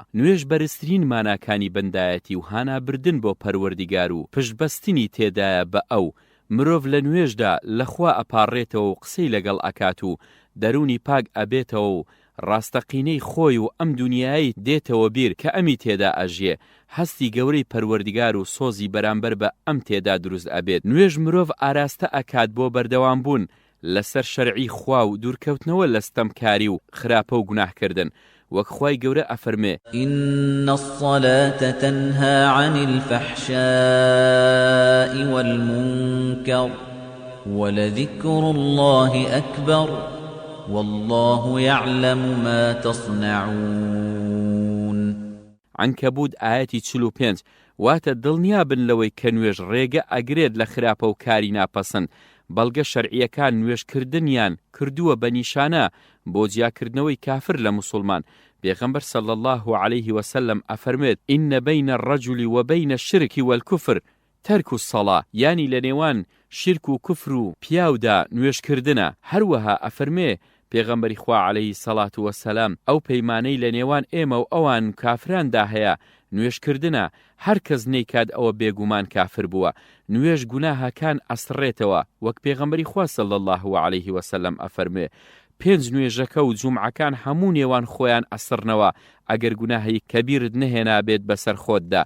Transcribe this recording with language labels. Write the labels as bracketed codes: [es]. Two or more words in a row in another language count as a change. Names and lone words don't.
[ckb] نوێژ بەرزترین ماناکانی بەندایەتی و هانابردن بۆ پەروەردیگار و پشتبەستنی تێدایە بە ئەو مرۆڤ لە نوێژدا لەخوا ئەپاڕێتەوە و قسەی لەگەڵ ئەکات و دەرونی پاک ئەبێتەوە و ڕاستەقینەی خۆی و ئەم دنیایی دێتەوە بیر کە ئەمی تێدا ئەژێ، هەستی گەورەی پەروەردیگار و سۆزی بەرامبەر بە ئەم تێدا دروست ئەبێت. نوێژ مرۆڤ ئاراستە ئەکات بۆ بەردەوام بوون لەسەر شەرعی خوا و دوورکەوتنەوە لە ستەمکاری و خراپە و گوناهکردن. وەک خوای گەورە ئەفەرمێ [ar] إن الصلاة تنهى عن الفحشاء والمنكر ولذكر الله أكبر والله يعلم ما تصنعون. [ckb] عنکەبوت ئاەتی 45 واتە دڵنیابن لەوەی کە نوێژ ڕێگە ئەگرێت لە خراپە و کاری ناپەسەند، بەڵگە شەرعیەکان نوێژکردنیان کردووە بە نیشانە بۆ جیاکردنەوەی کافر لە مسلمان. پێغەمبەر [ar] صلی الله عليه وسلم [ckb] ئەفەرمێت [ar] إن بين الرجل وبين الشرك والكفر ترك الصلاة، [ckb] یانی لە نێوان شرک و کوفر و پیاودا نوێژکردنە. هەروەها ئەفەرمێ پێغەمبەری خوا [ar] عەلەیهی سەڵات وەسەلام [ckb] ئەو پەیمانەی لە نێوان ئێمە و ئەوان کافراندا هەیە نوێژکردنە، هەر کەس نەیکات ئەوە بێگومان کافر بووە. نوێژ گوناهەکان ئەسڕێتەوە، وەک پێغەمبەری خوا [ar] صلی الله عليه وسلم [ckb] ئەفەرمێ 5 نوێژەکە و جومعەکان هەموو نێوان خۆیان ئەسڕنەوە ئەگەر گوناهی کەبیرت نەهێنا بێت بەسەر خۆتدا.